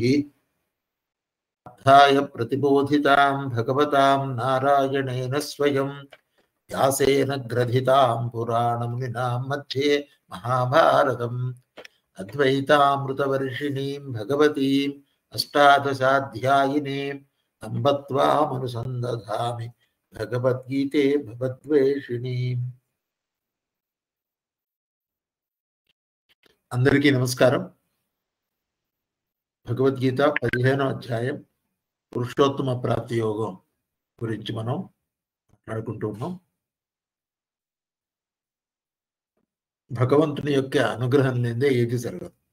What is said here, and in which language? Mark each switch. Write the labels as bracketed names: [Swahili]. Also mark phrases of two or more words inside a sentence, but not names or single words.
[Sanskrit] अर्थाय प्रतिबोधितां भगवतां नारायणेन स्वयं व्यासेन ग्रथितां पुराणमुनिनां मध्ये महाभारतम् अद्वैतामृतवर्षिणीं भगवतीम् अष्टादशाध्यायिनीम् अम्ब त्वामनुसन्दधामि भगवद्गीते भगवद्वेषिणीम्। [Telugu] అందరికీ నమస్కారం. భగవద్గీత 15వ అధ్యాయం పురుషోత్తమ ప్రాప్తి యోగం గురించి మనం మాట్లాడుకుంటున్నాం. భగవంతుని యొక్క అనుగ్రహం లేనిదే ఏది జరగదు.